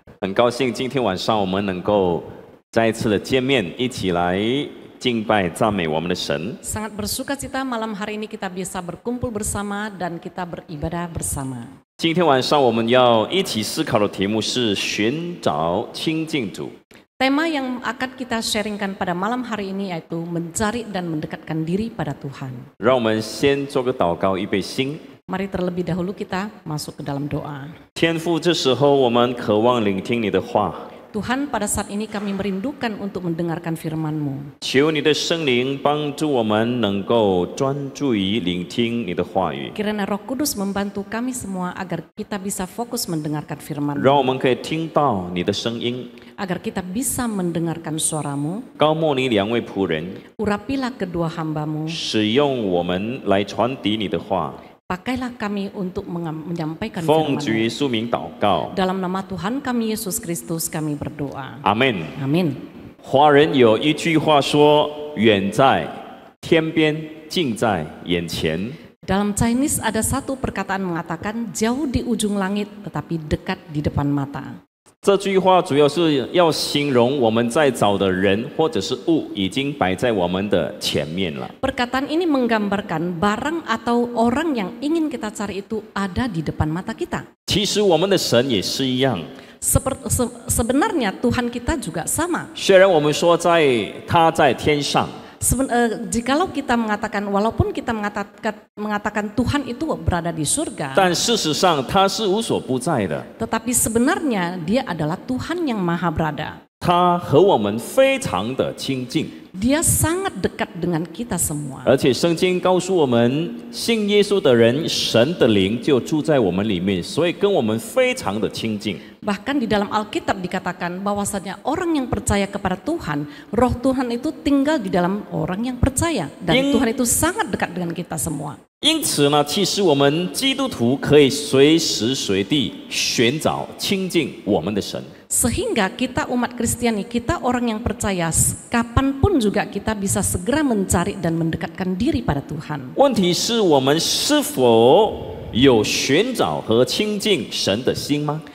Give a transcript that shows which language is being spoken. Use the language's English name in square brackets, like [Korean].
[Chinese] 很高兴今天晚上我们能够再一次的见面，一起来敬拜赞美我们的神。 [Indonesian] Sangat bersukacita malam hari ini kita bisa berkumpul bersama dan kita beribadah bersama. [Chinese] 今天晚上我们要一起思考的题目是寻找亲近主。 [Indonesian] Tema yang akan kita sharingkan pada malam hari ini yaitu mencari dan mendekatkan diri pada Tuhan. [Chinese] 让我们先做个祷告，预备心。 [Indonesian] Mari terlebih dahulu kita masuk ke dalam doa. [Chinese] 天父，这时候我们渴望聆听你的话， [Indonesian] Tuhan, pada saat ini kami merindukan untuk mendengarkan firman-Mu. [Chinese] 求你的圣灵帮助我们能够专注于聆听你的话语， [Indonesian] Kiranya Roh Kudus membantu kami semua agar kita bisa fokus mendengarkan firman-Mu. [Chinese] 让我们可以听到你的声音。 [Indonesian] Agar kita bisa mendengarkan suara-Mu. [Chinese] 高莫你两位仆人， [Indonesian] Urapilah kedua hamba-Mu. [Chinese] 使用我们来传递你的话。 [Indonesian] Pakailah kami untuk menyampaikan [Chinese] 奉主 [Indonesian] firman-Mu. [Chinese] 耶稣名祷告， [Indonesian] Dalam nama Tuhan kami Yesus Kristus kami berdoa. [Chinese] 阿门。 [Indonesian] Amin. [Chinese] 华人有一句话说：“远在天边，近在眼前。” [Indonesian] Dalam Chinese ada satu perkataan mengatakan jauh di ujung langit tetapi dekat di depan mata. [Chinese] 这句话主要是要形容我们在找的人或者是物已经摆在我们的前面了。 [Indonesian] Perkataan ini menggambarkan barang atau orang yang ingin kita cari itu ada di depan mata kita. [Chinese] 其实我们的神也是一样， [Indonesian] Sebenarnya Tuhan kita juga sama. [Chinese] 虽然我们说他在天上， [Indonesian] Jikalau kita mengatakan, walaupun kita mengatakan Tuhan itu berada di surga, [Chinese] 但事实上他是无所不在的， [Indonesian] tetapi sebenarnya dia adalah Tuhan yang maha berada. [Chinese] 他和我们非常的亲近。 [Indonesian] Dia sangat dekat dengan kita semua. [Chinese] 而且圣经告诉我们，信耶稣的人，神的灵就住在我们里面，所以跟我们非常的亲近。 [Indonesian] Bahkan di dalam Alkitab dikatakan bahwasanya orang yang percaya kepada Tuhan, Roh Tuhan itu tinggal di dalam orang yang percaya, dan Tuhan itu sangat dekat dengan kita semua. [Chinese] 因此呢，其实我们基督徒可以随时随地寻找亲近我们的神。 [Indonesian] Sehingga kita umat Kristiani, kita orang yang percaya, kapanpun juga kita bisa segera mencari dan mendekatkan diri pada Tuhan. [Chinese] 问题是我们是否有寻找和亲近神的心吗？